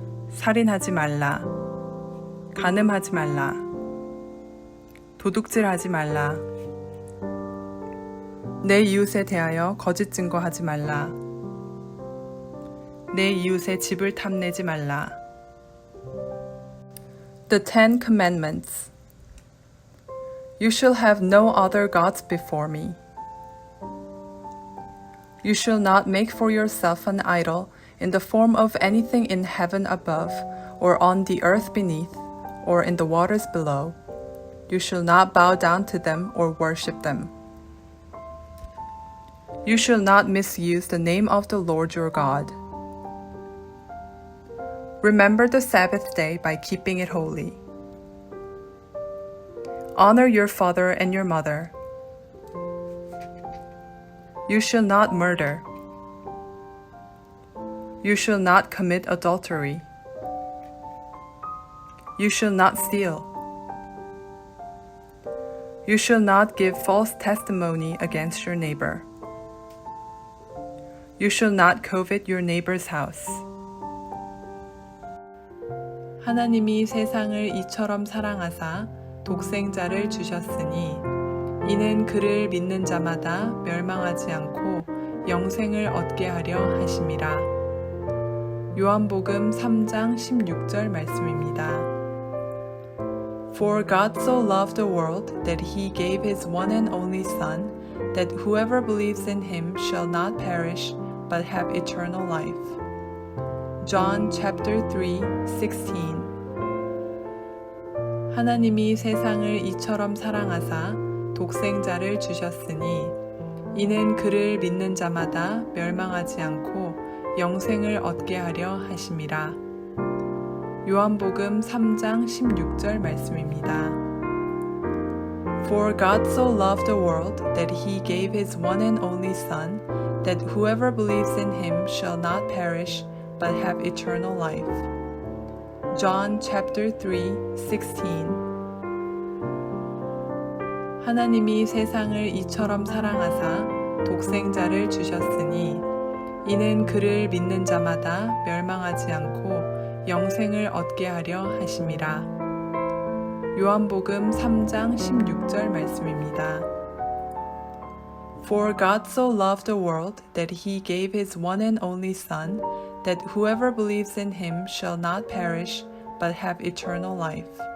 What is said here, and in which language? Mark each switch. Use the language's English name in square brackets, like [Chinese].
[Korean] 살인하지 말라. 간음하지 말라. 도둑질하지 말라. 내 이웃에 대하여 거짓 증거하지 말라. 내 이웃의 집을 탐내지 말라. [English] The Ten Commandments. You shall have no other gods before me. You shall not make for yourself an idol in the form of anything in heaven above, or on the earth beneath, or in the waters below. You shall not bow down to them or worship them. You shall not misuse the name of the Lord your God. Remember the Sabbath day by keeping it holy. Honor your father and your mother. You shall not murder. You shall not commit adultery. You shall not steal. You shall not give false testimony against your neighbor. You shall not covet your neighbor's house. [Korean] 하나님이 세상을 이처럼 사랑하사 독생자를 주셨으니 이는 그를 믿는 자마다 멸망하지 않고 영생을 얻게 하려 하심이라. 요한복음 3장 16절 말씀입니다. [English] For God so loved the world that he gave his one and only Son, that whoever believes in him shall not perish but have eternal life. John chapter 3:16. [Korean] 하나님이 세상을 이처럼 사랑하사 독생자를 주셨으니 이는 그를 믿는 자마다 멸망하지 않고 영생을 얻게 하려 하심이라. 요한복음 3장 16절 말씀입니다. [English] For God so loved the world that he gave his one and only Son, that whoever believes in him shall not perish but have eternal life. John chapter 3:16. [Korean] 하나님이 세상을 이처럼 사랑하사 독생자를 주셨으니 이는 그를 믿는 자마다 멸망하지 않고 영생을 얻게 하려 하심이라. 요한복음 3장 16절 말씀입니다. [English] For God so loved the world that he gave his one and only Son, that whoever believes in him shall not perish but have eternal life.